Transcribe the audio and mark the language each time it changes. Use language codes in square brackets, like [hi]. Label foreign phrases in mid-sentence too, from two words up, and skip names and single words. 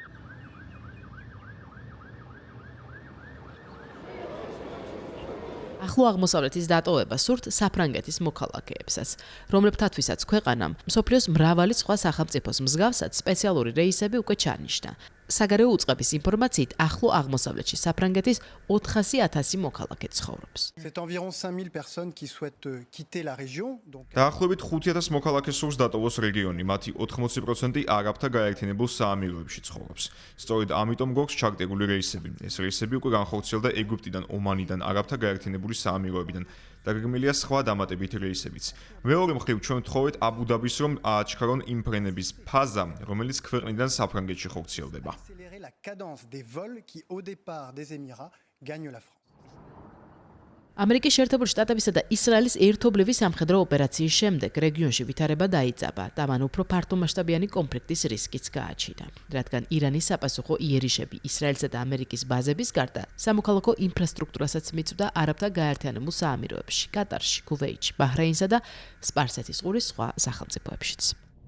[ka] ახლო აღმოსავლეთის დატოვება სურთ საფრანგეთის მოქალაქეებსაც, რომლებთათვისაც ქვეყანამ მსოფლიოს მრავალი სხვა სახელმწიფოს მსგავსად სპეციალური რეისები უკვე ჩაანიშნა. საგარეო უწყების ინფორმაციით, ახლო აღმოსავლეთში საფრანგეთის 400,000 მოქალაქე ცხოვრობს. [fr] C'est environ 5000 personnes qui souhaitent quitter la région. Donc [ka] დაახლოებით 5000 მოქალაქეს სურს დატოვოს რეგიონი, მათი 80% არაბთა გაერთიანებულ საამიროებში ცხოვრობს. სწორედ ამიტომ გვაქვს ჩაგდებული რეისები. ეს რეისები უკვე განხორციელდა ეგვიპტიდან, ომანიდან, არაბთა გაერთიანებული საამიროებიდან. დაგეგმილია სხვა დამატებითი რეისებიც. მეორე მხრივ ჩვენ ვთხოვეთ აბუ-დაბის, რომ ააჩქარონ იმ ფრენების ფაზა, რომელიც ქვეყნიდან საფრანგეთში ხორციელდება. [fr] accélérer la cadence des vols qui au départ des Émirats gagnent la France. [ka] ამერიკის შეერთებული შტატებისა და ისრაელის ერთობლივი სამხედრო ოპერაციის შემდეგ რეგიონში ვითარება დაიწყება და მან უფრო ფართომასშტაბიანი კონფლიქტის რისკიც გააჩინა, რადგან ირანის საპასუხო იერიშები ისრაელსა და ამერიკის ბაზების გარდა სამოქალაქო ინფრასტრუქტურასაც მიწვდა არაბთა გაერთიანებულ საამიროებში, კატარში, ქუვეითში, ბაჰრეინსა და სპარსეთის ყურის სხვა სახელმწიფოებშიც.